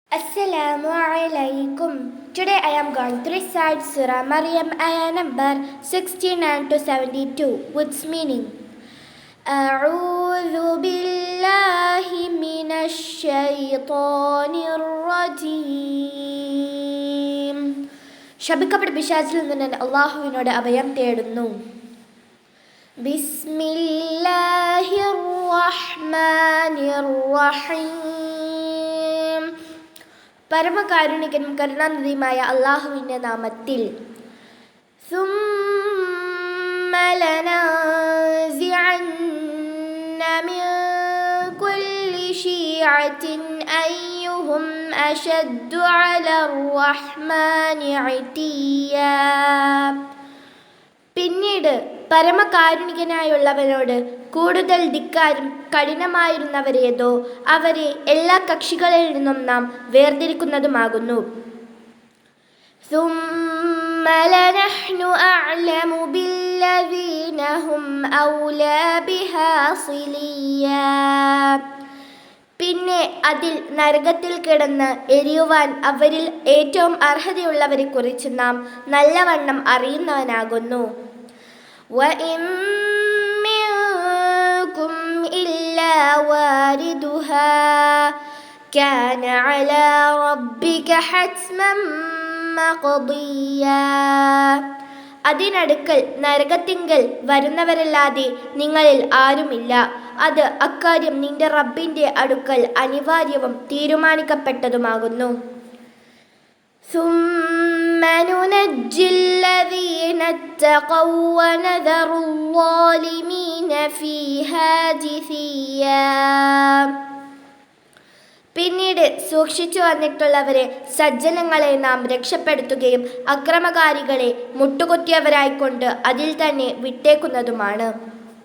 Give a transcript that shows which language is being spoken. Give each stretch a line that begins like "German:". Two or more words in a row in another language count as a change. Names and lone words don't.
Arabic: السلام عليكم.
English: Today I am going to recite Surah Maryam ayah number 69 to 72 with its meaning.
Arabic: أعوذ بالله من الشيطان الرجيم.
Malayalam: ശപിക്കപ്പെട്ട പിശാചിൽ നിന്ന് ഞാൻ അല്ലാഹുവിനോട് അഭയം തേടുന്നു.
Arabic: بسم الله الرحمن الرحيم.
Malayalam: പരമകാരുണികനും കരുണാനിധിയുമായ അല്ലാഹുവിൻ്റെ നാമത്തിൽ.
Arabic: ثم لننزعن من كل شيعة أيهم أشد على الرحمن عتيا.
Malayalam: പിന്നീട് പരമകാരുണികനായുള്ളവനോട് കൂടുതൽ ധിക്കാരും കഠിനമായിരുന്നവരേതോ അവരെ എല്ലാ കക്ഷികളിൽ നിന്നും നാം വേർതിരിക്കുന്നതുമാകുന്നു.
Arabic: ثم لنحن أعلم بالذين هم أولى بها صليا.
Malayalam: പിന്നെ അതിൽ നരകത്തിൽ കിടന്ന് എരിയുവാൻ അവരിൽ ഏറ്റവും അർഹതയുള്ളവരെ കുറിച്ച് നാം നല്ലവണ്ണം അറിയുന്നവനാകുന്നു.
Arabic: وَإِن مِّنكُمْ إِلَّا وَارِدُهَا كَانَ عَلَى رَبِّكَ حَتْمًا مَّقْضِيًّا.
Malayalam: അതിനടുക്കൽ നരകത്തിങ്കൽ വരുന്നവരല്ലാതെ നിങ്ങളിൽ ആരുമില്ല. അത് അക്കാര്യം നിന്റെ റബ്ബിന്റെ അടുക്കൽ അനിവാര്യവും തീരുമാനിക്കപ്പെട്ടതുമാകുന്നു.
Arabic: ثم ننجي الذين اتقوا ونذر الظالمين فيها جثيا.
Malayalam: പിന്നീട് സൂക്ഷിച്ചു വന്നിട്ടുള്ളവരെ സജ്ജനങ്ങളെ നാം രക്ഷപ്പെടുത്തുകയും അക്രമകാരികളെ മുട്ടുകുത്തിയവരായിക്കൊണ്ട് അതിൽ തന്നെ വിട്ടേക്കുന്നതുമാണ്.